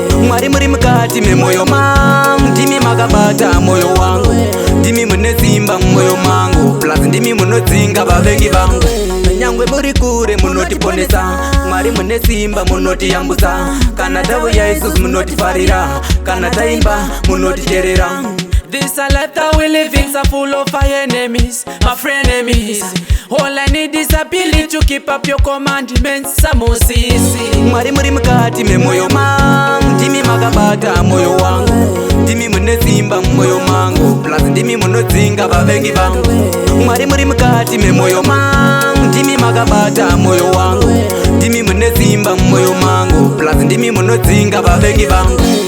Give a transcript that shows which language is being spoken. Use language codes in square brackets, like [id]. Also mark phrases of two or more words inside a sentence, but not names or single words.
[sn] Mwari muri mukati memwoyo mangu. Ndimi makabata mwoyo wangu. Ndimi mune simba mumwoyo mangu. Plus ndimi munodzinga vavengi vangu. Nyangwe muri kure munotiponesa. Mwari mune simba munotiyambutsa. Kana tauya isusu munotifarira. Kana taimba munoticherera. [en] This a life that we live in, so full of our enemies, my frenemies. All I need is ability to keep up your commandments, [sn] Samosisi. Mwari muri mukati memwoyo mangu. Ndimi makabata mwoyo wangu. Ndimi mune simba mumwoyo mangu. Plus ndimi munodzinga vavengi vangu. Mwari muri mukati memwoyo mangu. Ndimi makabata mwoyo wangu. Ndimi mune simba mumwoyo mangu. Plus ndimi munodzinga vavengi vangu.